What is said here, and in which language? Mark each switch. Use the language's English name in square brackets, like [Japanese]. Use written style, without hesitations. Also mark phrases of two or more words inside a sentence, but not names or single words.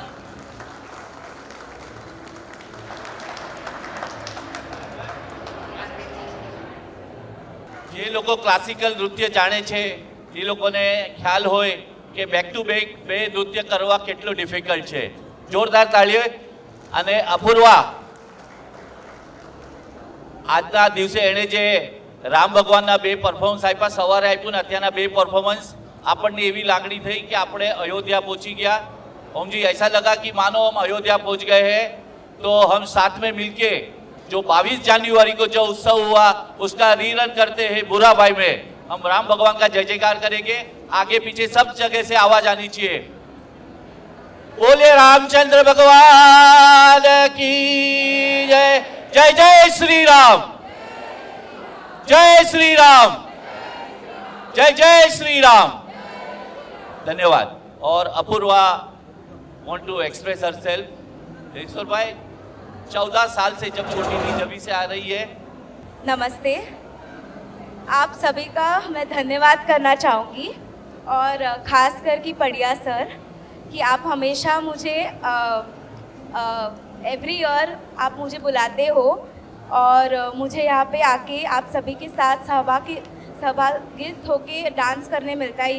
[Gujarati] જે લોકો ક્લાસિકલ નૃત્ય જાણે છે એ લોકોને ખ્યાલ હોય કે [English] back to back [Gujarati] બે નૃત્ય કરવા કેટલું ડિફિકલ્ટ છે. જોરદાર તાળીઓ. અને અપૂર્વા આજના દિવસે એણે જે રામ ભગવાનના બે પરફોર્મન્સ આપ્યા, સવારે આપ્યું ને અત્યારના બે પરફોર્મન્સ, આપણને એવી લાગણી થઈ કે આપણે अयोध्या પહોંચી ગયા. [Hindi] ओम जी ऐसा लगा कि मानो हम अयोध्या पहुंच गए हैं. तो हम साथ में मिलके जो 22 जनवरी को जो उत्सव हुआ उसका रीरन करते हैं बुरा भाई में. हम राम भगवान का जय जयकार करेंगे. आगे पीछे सब जगह से आवाज आनी चाहिए. बोले रामचंद्र भगवान की जय. जय जय श्री राम. जय श्री राम. जय जय श्री राम. धन्यवाद. [English] और अपूर्वा want to express herself. [Hindi] ईश्वर भाई 14 साल से जब छोटी थी जब से आ रही है. नमस्ते, आप सभी का मैं धन्यवाद करना चाहूँगी और ख़ास कर कि पड़िया सर कि आप हमेशा मुझे [English] every year [Hindi] आप मुझे बुलाते हो और मुझे यहाँ पे आके आप सभी के साथ सहभागित होके डांस करने मिलता है.